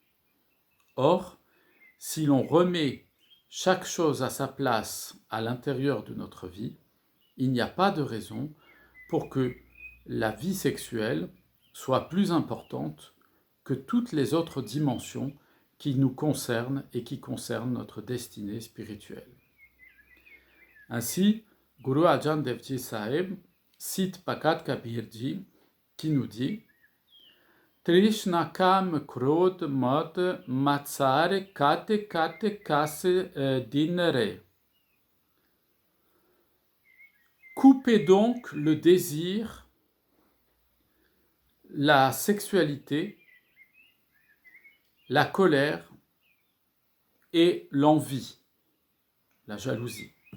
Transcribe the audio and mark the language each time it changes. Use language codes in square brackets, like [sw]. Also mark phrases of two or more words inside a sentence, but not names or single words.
[fr] Or, si l'on remet chaque chose à sa place à l'intérieur de notre vie, il n'y a pas de raison pour que la vie sexuelle soit plus importante que toutes les autres dimensions qui nous concernent et qui concernent notre destinée spirituelle. Ainsi, Guru Arjan Dev Ji Sahib cite Bhagat Kabir Ji qui nous dit [pa] ਤ੍ਰਿਸਨਾ ਕਾਮੁ ਕ੍ਰੋਧੁ ਮਦੁ ਮਤਸਰ ਕਾਟਿ ਕਾਟਿ ਕਸੁ ਦੀਨੁ ਰੇ. [fr] Coupez donc le désir, la sexualité, la colère et l'envie, la jalousie.